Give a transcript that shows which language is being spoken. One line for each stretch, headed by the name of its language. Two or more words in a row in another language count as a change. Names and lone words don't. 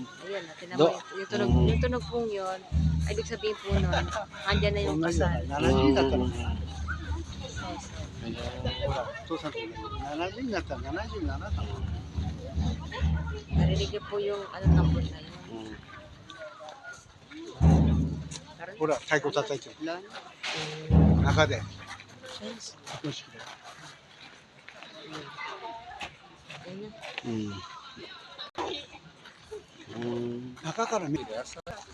Filipino: Ayun, tinan mo yung tunog pong yun. Ay, ibig sabihin po nun, andyan na yung kasal. Narinig niyo po yung tambor na yun.
Japanese: ほら、太鼓叩いてる。 Lon? 中で。
Filipino: Ayun.
Japanese: 中から見るやつ。